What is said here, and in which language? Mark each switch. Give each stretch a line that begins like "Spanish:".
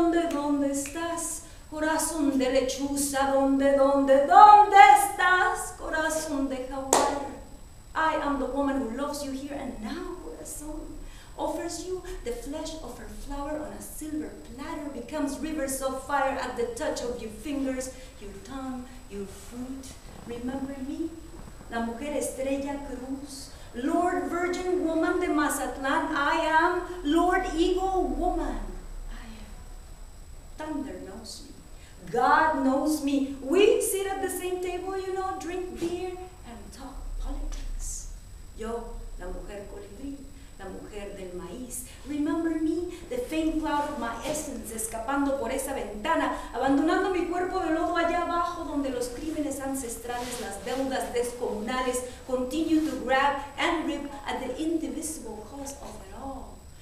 Spanish: ¿Dónde estás, corazón de lechuza? ¿Dónde estás, corazón de jaguar?
English: I am the woman who loves you here and now, corazón. Offers you the flesh of her flower on a silver platter, becomes rivers of fire at the touch of your fingers, your tongue, your fruit. Remember me?
Spanish: La mujer estrella cruz,
English: Lord Virgin Woman
Spanish: de Mazatlán.
English: I am Lord Eagle Woman. I am. Thunder knows me. God knows me. We sit at the same table, you know, drink beer and talk politics.
Spanish: Yo, la mujer colibrí, la mujer del maíz.
English: Remember me, the faint cloud of my essence,
Spanish: escapando por esa ventana, abandonando mi cuerpo de lodo allá abajo, donde los crímenes ancestrales, las deudas descomunales,
English: continue to grab and rip at the indivisible cause of it all.